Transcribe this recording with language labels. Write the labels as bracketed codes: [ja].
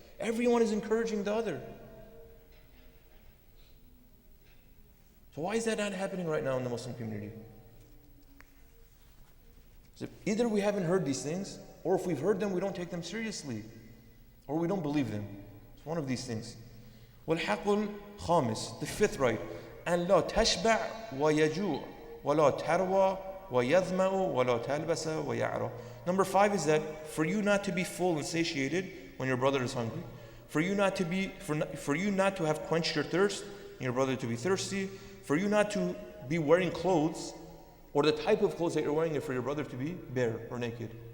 [en] Everyone is encouraging the other. So why is that not happening right now in the Muslim community? So either we haven't heard these things, or if we've heard them, we don't take them seriously, or we don't believe them. It's one of these things. [ar] وَالْحَقُّ الْخَامِسِ, [en] the 5th right, [ar] أَنْ لَا تَشْبَعْ وَيَجُوعْ وَلَا تَرْوَى وَيَظْمَأُ وَلَا تَلْبَسَ وَيَعْرَى. [en] Number 5 is that for you not to be full and satiated when your brother is hungry, for you not to have quenched your thirst and your brother to be thirsty, for you not to be wearing clothes or the type of clothes that you're wearing for your brother to be bare or naked.